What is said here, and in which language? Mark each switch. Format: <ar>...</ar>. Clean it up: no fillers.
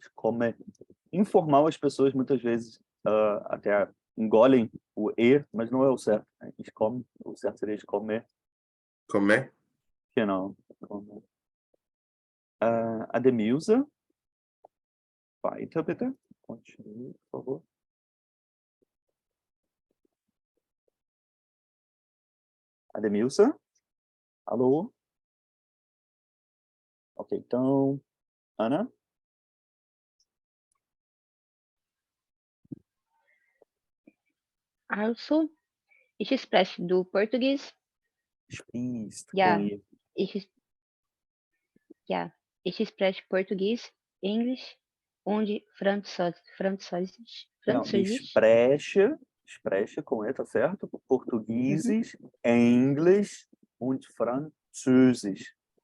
<pt>Como informal, as pessoas muitas vezes até engolem o E, mas não é o certo. Né?</pt> <de>Ich komme,</de> <pt>o certo seria</pt> <de>ich komme.</de> <pt>Come?</pt> <de>Genau. Ademilza. Weiter, bitte.</de> <pt>Continue, por favor. Ademilza. Alô? Ok, então... Ana?</pt> <de>Also, ich spreche du Português. Sprichst. Ja,</de> <pt>Com I.</pt> <de>ich spreche Português, English und Französisch.</de> <pt>Não, spreche com E, tá certo?</pt> <de>Portugueses, English und Französisch.</de>